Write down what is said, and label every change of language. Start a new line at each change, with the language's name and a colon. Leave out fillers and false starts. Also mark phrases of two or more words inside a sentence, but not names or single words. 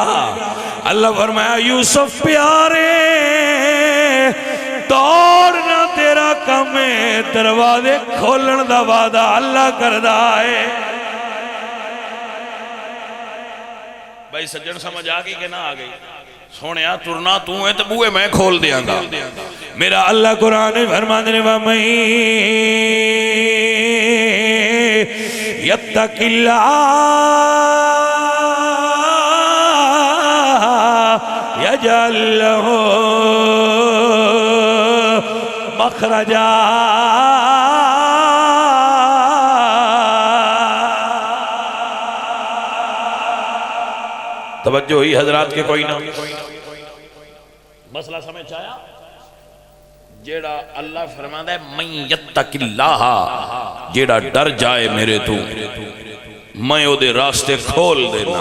Punjabi: اللہ فرمایا یوسف پیارے دوڑنا تیرا کم ہے، دروازے کھولن دا وعدہ اللہ کردا ہے. بھائی سجن سمجھ آ گئی کہ نا آ گئی? سوہنے ترنا تو ہے تو بوہے میں کھول دینگا. میرا اللہ قرآن فرماتے نے
Arabic: ومن يتق الله يجعل له مخرجا.
Punjabi: توجہ ہوئی حضرات کہ کوئی نا? مسئلہ سمجھ آیا? جیہڑا اللہ فرماندا ہے میں یتق اللہ، جیہڑا ڈر جائے میرے توں میں اوہدے راستے کھول دینا.